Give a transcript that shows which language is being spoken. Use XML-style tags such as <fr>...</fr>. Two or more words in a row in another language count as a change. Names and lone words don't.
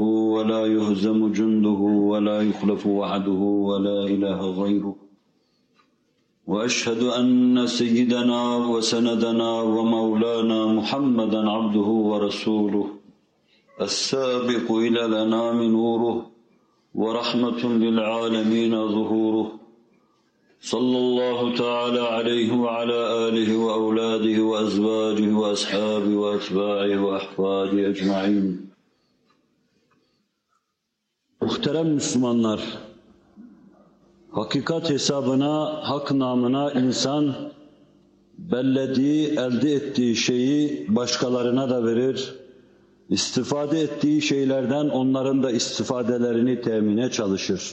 <ar>ولا يهزم جنده ولا يخلف وعده ولا إله غيره وأشهد أن سيدنا وسندنا ومولانا محمدا عبده ورسوله السابق إلى الأنام نوره ورحمة للعالمين ظهوره صلى الله تعالى عليه وعلى آله وأولاده وأزواجه وأصحابه وأتباعه وأحفاده أجمعين.</ar> <tr>Muhterem Müslümanlar, hakikat hesabına, hak namına insan bellediği, elde ettiği şeyi başkalarına da verir, istifade ettiği şeylerden onların da istifadelerini temine çalışır.</tr>